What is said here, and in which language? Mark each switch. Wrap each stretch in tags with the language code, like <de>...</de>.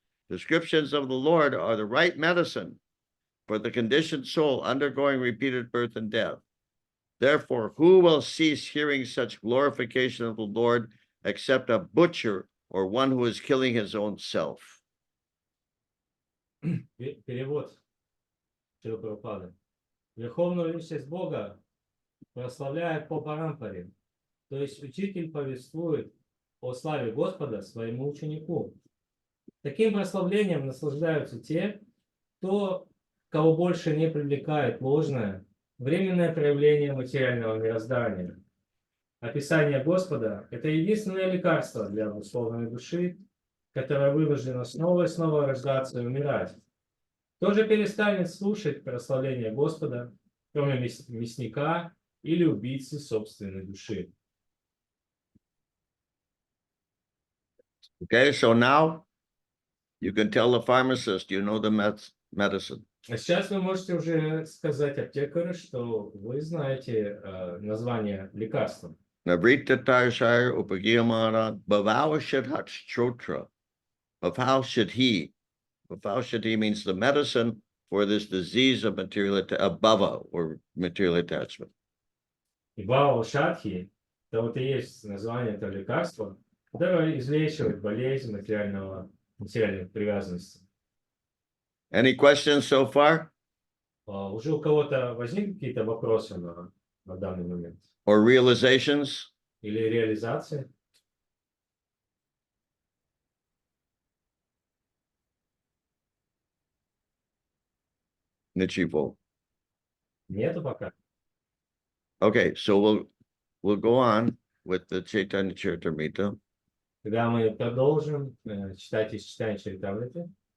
<en>Descriptions of the Lord are the right medicine for the conditioned soul undergoing repeated birth and death. Therefore, who will cease hearing such glorification of the Lord except a butcher or one who is killing his own self?</en> <ru>Перевод Шрилы Прабхупады. Верховную личность Бога прославляют по парампаре, то есть учитель повествует о славе Господа своему ученику. Таким прославлением наслаждаются те, кого больше не привлекает ложное, временное проявление материального мироздания. Описание Господа – это единственное лекарство для обусловленной души, которая вынуждена снова и снова рождаться и умирать. Кто же перестанет слушать прославление Господа, кроме мясника или убийцы собственной души?</ru> <en>Okay, so now you can tell the pharmacist you know the medicine.</en> <ru>А сейчас вы можете уже сказать аптекарю, что вы знаете название лекарства.</ru> <sa>Navrita Tarshire Upagiyamana Bhavaushad Hachchotra. Bhavaushadhi.</sa> <en>Bhavaushadhi means the medicine for this disease of material bhava or material attachment.</en> <ru>И Бхава Шадхи, это вот и есть название этого лекарства, которое излечивает болезнь материальной привязанности.</ru> <en>Any questions so far?</en> <ru>Уже у кого-то возникли какие-то вопросы на данный момент?</ru> <en>Or realizations?</en> <ru>Или реализации? Nichivo. Нету пока.</ru> <en>Okay, so we'll go on with the Chaitanya Charitamrita.</en> <ru>Когда мы продолжим читать из читания Чаритамриты,</ru>